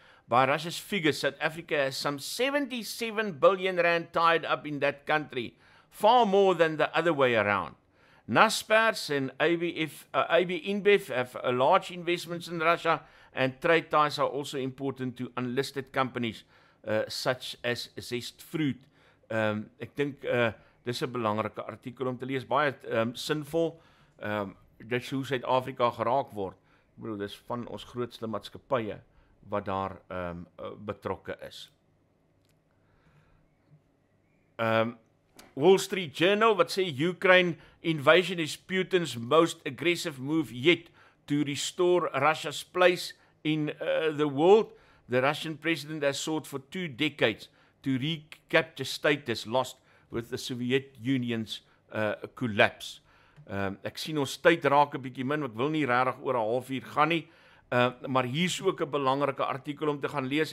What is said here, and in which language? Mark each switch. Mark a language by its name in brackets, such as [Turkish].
[English] By Russia's figures, South Africa has some 77 billion rand tied up in that country, far more than the other way around. Naspers and AB InBev have large investments in Russia, and trade ties are also important to unlisted companies such as Zest Fruit. [Afrikaans] Ek dink dis 'n belangrike artikel om te lees, baie sinvol. Dis hoe Suid-Afrika geraak word. Ek bedoel, dis van ons grootste maatskappye wat daar betrokke is. [English] Wall Street Journal [Afrikaans] wat sê [English] Ukraine invasion is Putin's most aggressive move yet to restore Russia's place in the world. The Russian president has sought for 2 decades to recapture status lost with the Soviet Union's collapse. [Afrikaans] Ek sien ons tyd raak 'n bietjie min, ek wil nie regtig oor 'n halfuur gaan nie, maar hier's ook 'n belangrike artikel om te gaan lees.